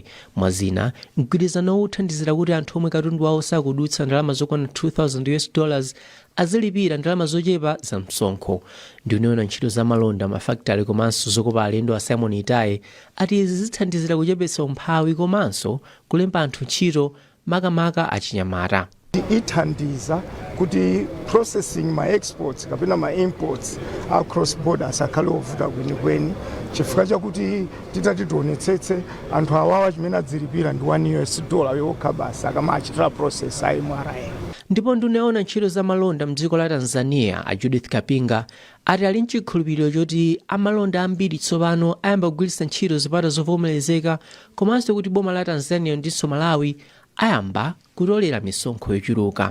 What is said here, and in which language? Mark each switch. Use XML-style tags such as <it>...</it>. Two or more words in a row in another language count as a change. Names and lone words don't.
<ny>Mwazina, mgwirizano uthandizira kuti anthu omwe katundu wawo sakudutsa ndalama zokwana $2,000 azilipira ndalama zochepa za msonkho. Ndiyoniona ntchito za malonda mafakitale komanso zokopa alendo a Simon Itaye ati izi zithandizira kuchepetsa umphawi komanso kulemba anthu ntchito makamaka achinyamata. Ithandiza kuti</ny> <en>processing my exports</en> <ny>kapena</ny> <en>my imports across borders</en> <ny>akhale ovuta kwenikweni, chifukwa chakuti titati tionetsetse anthu awawa chimene adzilipira ndi $1 yokha basi akamachitira process a MRA. Ndipo ndinaona ntchito za malonda mdziko la Tanzania a Judith Kapinga ati ali nchikhulupiriro choti amalonda ambiri tsopano ayamba kugwiritsa ntchito zipata zovomerezeka, komanso kuti boma la Tanzania ndinso Malawi ayamba kutolera misonkho yochuluka.</ny>